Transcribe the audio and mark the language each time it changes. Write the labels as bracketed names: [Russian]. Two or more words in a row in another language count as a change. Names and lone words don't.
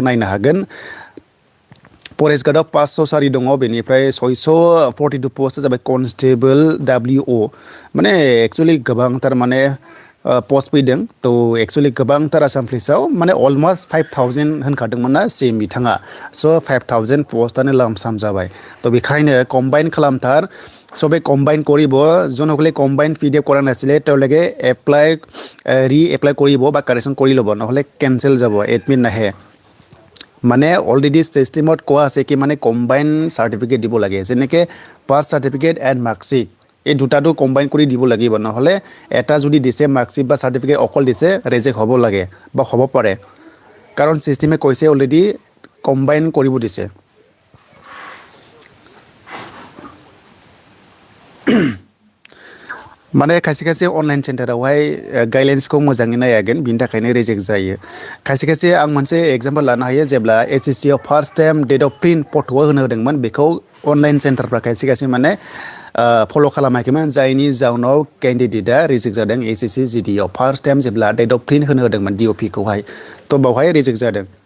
[Bodo] नायनो हागोन फरेस्ट गार्डआव 500 सारि दङ बेनिफ्राय 642 पस्टआ जाबाय कनस्टेबल WO माने एक्सुवेलि गोबांथार माने पस्ट फैदों थ' एक्सुवेलि गोबांथार आसाम पुलिसाव माने अलमस्ट 5000 होनखादोंमोन ना सिएम बिथाङा स' 5000 पस्टआनो लामसाम जाबाय थ' बेखायनो कम्बाइन खालामथार [Assamese] সবে কম্বাইন কৰিব যোনসকলে কম্বাইন পিডিএফ কৰা নাছিলে তেওঁলোকে [English] re apply [Assamese] কৰিব বা কাৰেকশ্যন কৰি ল'ব নহ'লে কেনচেল যাব এডমিট নাহে মানে অলৰেডি চিষ্টেমত কোৱা আছে কি মানে [English] combine certificate [Assamese] দিব লাগে যেনেকৈ [English] pass certificate and marksheet [Assamese] এই দুটাটো কম্বাইন কৰি দিব লাগিব নহ'লে এটা যদি দিছে মাৰ্কশ্বিট বা চাৰ্টিফিকেট অকল দিছে ৰিজেক্ট হ'ব লাগে বা হ'ব পাৰে কাৰণ চিষ্টেমে কৈছে অলৰেডি কম্বাইন কৰিব দিছে [Bodo] माने खायसे खायसे अनलाइन सेन्टारावहाय गाइडलाइन्सखौ मोजाङै नायागोन बिनि थाखायनो रिजेक्ट जायो खायसे खायसे आं मोनसे एग्जाम्पल लानो हायो जेब्ला एसएससि आव [English] first time date of print [Bodo] फट'आ होनो होदोंमोन बेखौ अनलाइन सेन्टारफ्रा खायसे खायसे माने फल' खालामाखैमोन जायनि जाउनाव केन्डिडेटआ रिजेक्ट जादों एसएससि जिडिआव [English] first time [Bodo] जेब्ला [English] date of print [Bodo] होनो होदोंमोन डिअपिखौहाय थ' बावहाय रिजेक्ट जादों